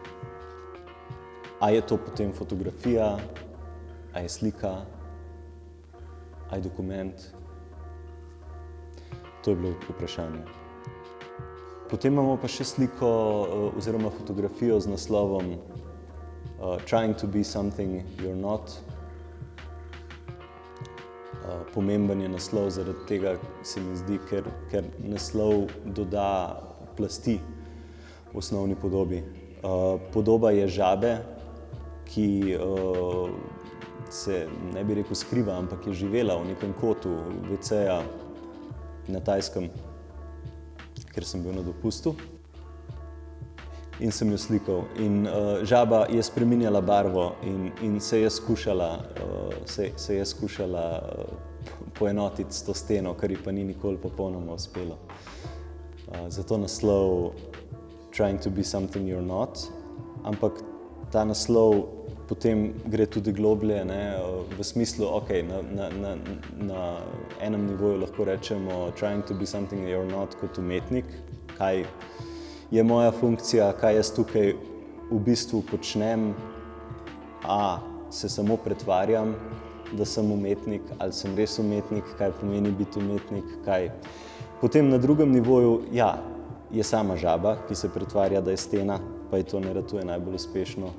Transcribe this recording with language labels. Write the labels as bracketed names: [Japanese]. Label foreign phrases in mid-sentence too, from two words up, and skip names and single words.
[Slovenian] A je to potem fotografija, a je slika, a je dokument? To je bilo vprašanje. Potem imamo pa še sliko oziroma fotografijo z naslovom Trying to be something you're not. Pomemben je naslov zaradi tega, se mi zdi, ker naslov doda plasti v osnovni podobi. Podoba je žabe, ki se, ne bi rekel skriva, ampak je živela v nekem kotu WC-ja na Tajskem, ker sem bil na dopustu. In sem jo slikal. In žaba je spreminjala barvo in se je skušala poenotiti s to steno, kar ji pa ni nikoli popolnoma uspelo. Zato naslov Trying to be something you're not, ampak ta naslov potem gre tudi globlje, ne, v smislu, ok, na enem nivoju lahko rečemo Trying to be something you're not kot umetnik, kaj je moja funkcija, kaj jaz tukaj v bistvu počnem, se samo pretvarjam, da sem umetnik, ali sem res umetnik, kaj pomeni biti umetnik, kaj. Potem na drugem nivoju, je sama žaba, ki se pretvarja, da je stena, pa ji to ne ratuje najbolj uspešno.